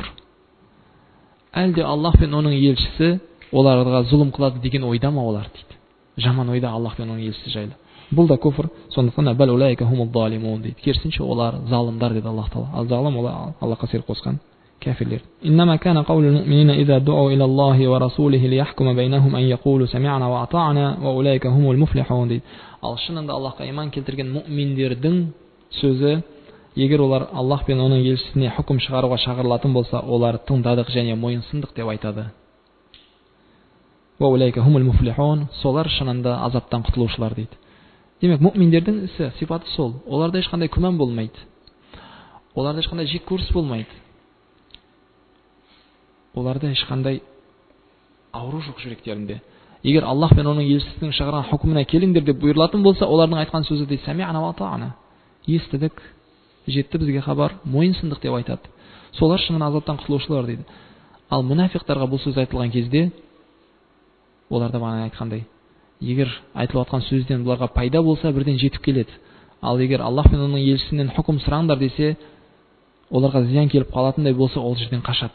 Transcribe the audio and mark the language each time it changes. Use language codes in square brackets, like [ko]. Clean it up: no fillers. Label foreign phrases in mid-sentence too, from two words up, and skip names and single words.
[kk] Әлде Аллах пен оның елшісі оларға зұлым қылады деген ойда ма олар дейді. Жаман ойда Аллах пен оның елшісі жайлы. Бұл да күфір. Сондықтан [ar] بل أولئك هم الظالمون [kk] дейді. Керісінше олар залымдар дейді Аллах Таала. Ал залым олар Аллахқа ширк қосқан кафирлер. [ar] إنما كان قول المؤمنين إذا دعوا إلى الله ورسوله ليحكم بينهم أن يقولوا سمعنا وأطعنا وأولئك هم المفلحون дейді. [kk] Ал шынында Аллахқа иман келтірген муъминдердің сөзі, егер олар Аллах пен оның елшісіне хүкім шығаруға шақырылатын болса, олар тыңдадық және мойынсындық деп айтады. [ar] وأولئك هم المفلحون, [kk] солар шынында азаптан құтылушылар дейді. Демек, муъминдердің ісі, сипаты сол. Оларда ешқандай күмән болмайды. Оларда ешқандай жек көріс болмайды. Оларда ешқандай ауру жоқ жүректерінде. Егер Аллах пен оның елшісінің шығарған хүкіміне келіңдер деп бұйырылатын болса, олардың айтқан сөзі де [ar] سمعنا وأطعنا. [kk] Естідік, жетті бізге хабар, мойынсындық деп айтады. Солар шынымен азаптан құтылушылар дейді. Ал мұнафиқтарға бұл сөз айтылған кезде, оларда бағана айтқандай, егер айтылып жатқан сөзден бұларға пайда болса, бірден жетіп келеді. Ал егер Аллах пен оның елшісінен хүкім сұраңдар десе, оларға зиян келіп қалатындай болса, ол жерден қашады.